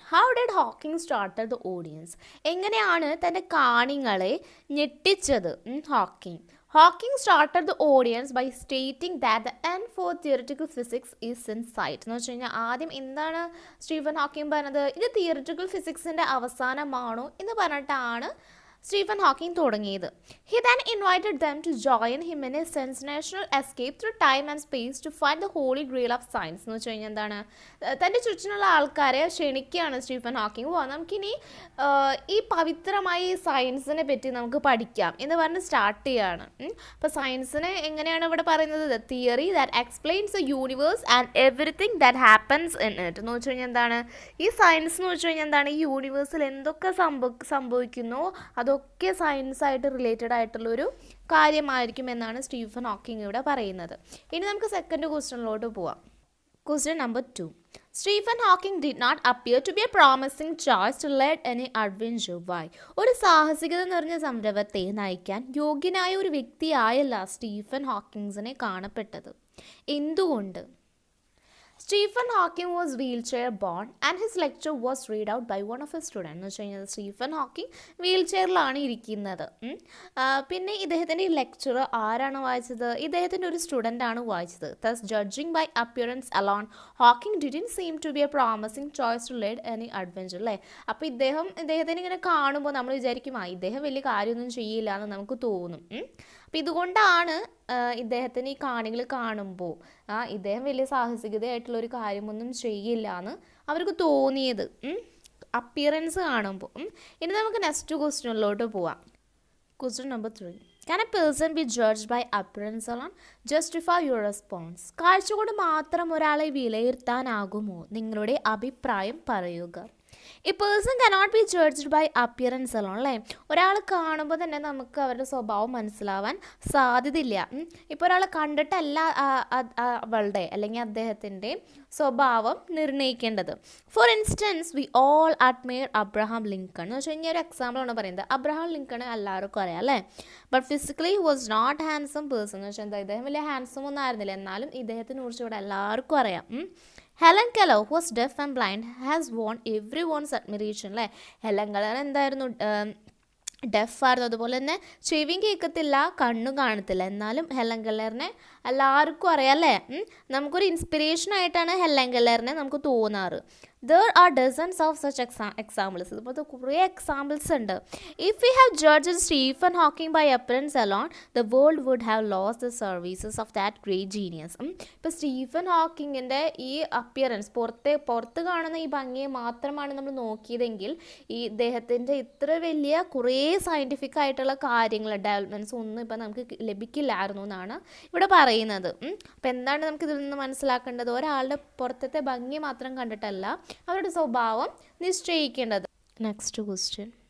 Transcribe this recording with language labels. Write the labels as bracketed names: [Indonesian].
[English] How did Hawking startle the audience? [Malayalam] എങ്ങനെയാണ് തൻ്റെ കാണികളെ ഞെട്ടിച്ചത് [English] Hawking started the audience by stating that the end for theoretical physics is in sight. [Malayalam] എന്ന് വെച്ച് കഴിഞ്ഞാൽ ആദ്യം എന്താണ് സ്റ്റീഫൻ ഹോക്കിംഗ് പറഞ്ഞത്? ഇത് തിയറിറ്റിക്കൽ ഫിസിക്സിൻ്റെ അവസാനമാണോ എന്ന് പറഞ്ഞിട്ടാണ് സ്റ്റീഫൻ ഹോക്കിംഗ് തുടങ്ങിയത്. [English] He then invited them to join him in a sensational escape through time and space to find the holy grail of science. [Malayalam] എന്ന് വെച്ച് കഴിഞ്ഞാൽ എന്താണ്? തൻ്റെ ചുറ്റിനുള്ള ആൾക്കാരെ ക്ഷണിക്കുകയാണ് സ്റ്റീഫൻ ഹോക്കിംഗ്. നമുക്കിനി ഈ പവിത്രമായ ഈ സയൻസിനെ പറ്റി നമുക്ക് പഠിക്കാം എന്ന് പറഞ്ഞ് സ്റ്റാർട്ട് ചെയ്യുകയാണ്. അപ്പോൾ സയൻസിനെ എങ്ങനെയാണ് ഇവിടെ പറയുന്നത്? [English] The theory that explains the universe and everything that happens in it. [Malayalam] എന്ന് വെച്ച് കഴിഞ്ഞാൽ എന്താണ്? ഈ സയൻസ് എന്ന് വെച്ച് കഴിഞ്ഞാൽ എന്താണ്? ഈ യൂണിവേഴ്സിൽ എന്തൊക്കെ സംഭവിക്കുന്നോ അതൊക്കെ സയൻസായിട്ട് റിലേറ്റഡ് ആയിട്ടുള്ളൊരു കാര്യമായിരിക്കും എന്നാണ് സ്റ്റീഫൻ ഹോക്കിംഗ് ഇവിടെ പറയുന്നത്. ഇനി നമുക്ക് സെക്കൻഡ് ക്വസ്റ്റ്യനിലോട്ട് പോവാം. [English] Question number 2. Stephen Hawking did not appear to be a promising choice to lead any adventure. Why? [Malayalam] ഒരു സാഹസികത നിറഞ്ഞ സംരംഭത്തെ നയിക്കാൻ യോഗ്യനായ ഒരു വ്യക്തിയായല്ല സ്റ്റീഫൻ ഹോക്കിങ്സിനെ കാണപ്പെട്ടത്. എന്തുകൊണ്ട്? [English] Stephen Hawking was wheelchair born and his lecture was read out by one of his students. [Malayalam] എന്ന് വെച്ച് കഴിഞ്ഞാൽ സ്റ്റീഫൻ ഹോക്കിംഗ് വീൽ ചെയറിലാണ് ഇരിക്കുന്നത്. പിന്നെ ഇദ്ദേഹത്തിൻ്റെ ഈ ലെക്ചർ ആരാണ് വായിച്ചത്? ഇദ്ദേഹത്തിൻ്റെ ഒരു സ്റ്റുഡൻ്റ് ആണ് വായിച്ചത്. [English] Thus, judging by appearance alone, Hawking didn't seem to be a promising choice to lead any adventure. [Malayalam] അല്ലേ? അപ്പോൾ ഇദ്ദേഹത്തിന് ഇങ്ങനെ കാണുമ്പോൾ നമ്മൾ വിചാരിക്കും ഇദ്ദേഹം വലിയ കാര്യമൊന്നും ചെയ്യില്ല എന്ന് നമുക്ക് തോന്നും. അപ്പം ഇതുകൊണ്ടാണ് ഇദ്ദേഹത്തിന് ഈ കാണികൾ കാണുമ്പോൾ ഇദ്ദേഹം വലിയ സാഹസികതയായിട്ടുള്ളൊരു കാര്യമൊന്നും ചെയ്യില്ല എന്ന് അവർക്ക് തോന്നിയത് അപ്പിയറൻസ് കാണുമ്പോൾ. ഇനി നമുക്ക് നെക്സ്റ്റ് ക്വസ്റ്റ്യനിലോട്ട് പോവാം. [English] Question number 3. Can a person be judged by appearance alone? Justify your response. [Malayalam] കാഴ്ച കൊണ്ട് മാത്രം ഒരാളെ വിലയിരുത്താനാകുമോ? നിങ്ങളുടെ അഭിപ്രായം പറയുക. [English] A person cannot be judged by appearance alone. [Malayalam] അല്ലേ? ഒരാൾ കാണുമ്പോൾ തന്നെ നമുക്ക് അവരുടെ സ്വഭാവം മനസ്സിലാവാൻ സാധ്യതയില്ല. ഇപ്പോൾ ഒരാളെ കണ്ടിട്ടല്ല അവളുടെ അല്ലെങ്കിൽ അദ്ദേഹത്തിൻ്റെ സ്വഭാവം നിർണ്ണയിക്കേണ്ടത്. [English] For instance, we all admire Abraham Lincoln. [Malayalam] എന്ന് വെച്ച് കഴിഞ്ഞാൽ ഒരു എക്സാമ്പിളാണ് പറയുന്നത്. അബ്രഹാം ലിങ്കൺ എല്ലാവർക്കും അറിയാം അല്ലേ? [English] But physically was not handsome person. [Malayalam] എന്ന് വെച്ചാൽ എന്താ, ഇദ്ദേഹം വലിയ ഹാൻസം ഒന്നും ആയിരുന്നില്ല, എന്നാലും ഇദ്ദേഹത്തിനെ കുറിച്ച് ഇവിടെ എല്ലാവർക്കും അറിയാം. [English] Helen Keller was deaf and blind has won everyone's admiration. അല്ലേ? [Malayalam] ഹെലൻ കെലർ എന്തായിരുന്നു? ഡെഫായിരുന്നു, അതുപോലെ തന്നെ ചെവിയും കേൾക്കത്തില്ല, കണ്ണും കാണത്തില്ല, എന്നാലും ഹെലൻ കെല്ലറിനെ എല്ലാവർക്കും അറിയാം അല്ലേ? നമുക്കൊരു ഇൻസ്പിറേഷനായിട്ടാണ് ഹെലൻ കെല്ലറിനെ നമുക്ക് തോന്നാറ്. [English] There are dozens of such examples. [Malayalam] ഇതുപോലത്തെ കുറേ എക്സാമ്പിൾസ് ഉണ്ട്. [English] If we have judged Stephen Hawking by appearance alone, the world would have lost the services of that great genius. [Malayalam] ഇപ്പോൾ സ്റ്റീഫൻ ഹോക്കിങ്ങിൻ്റെ ഈ അപ്പിയറൻസ്, പുറത്ത് കാണുന്ന ഈ ഭംഗിയെ മാത്രമാണ് നമ്മൾ നോക്കിയതെങ്കിൽ ഈ ഇദ്ദേഹത്തിൻ്റെ ഇത്ര വലിയ കുറേ സയൻറ്റിഫിക് ആയിട്ടുള്ള കാര്യങ്ങൾ, ഡെവലപ്മെൻറ്റ്സ് ഒന്നും ഇപ്പം നമുക്ക് ലഭിക്കില്ലായിരുന്നു എന്നാണ് ഇവിടെ പറയുന്നത്. അപ്പം എന്താണ് നമുക്ക് ഇതിൽ നിന്ന് മനസ്സിലാക്കേണ്ടത്? ഒരാളുടെ പുറത്തത്തെ ഭംഗി മാത്രം കണ്ടിട്ടല്ല അവരുടെ സ്വഭാവം നിശ്ചയിക്കേണ്ടത്. [English] Next question.